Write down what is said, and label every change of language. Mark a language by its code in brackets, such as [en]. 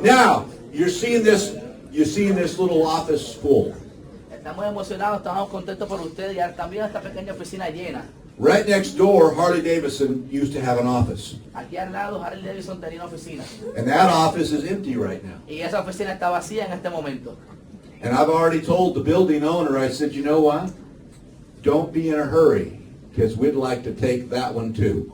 [en] Now, you're seeing this little office full. [es] estamos emocionados, estamos contentos por ustedes y también esta pequeña oficina llena. [en] Right next door, Harley Davidson used to have an office. [es] Aquí al lado Harley Davidson tenía una oficina. [en] And that office is empty right now. [es] Y esa oficina está vacía en este momento. [en] And I've already told the building owner, I said, you know what? Don't be in a hurry, because we'd like to take that one too.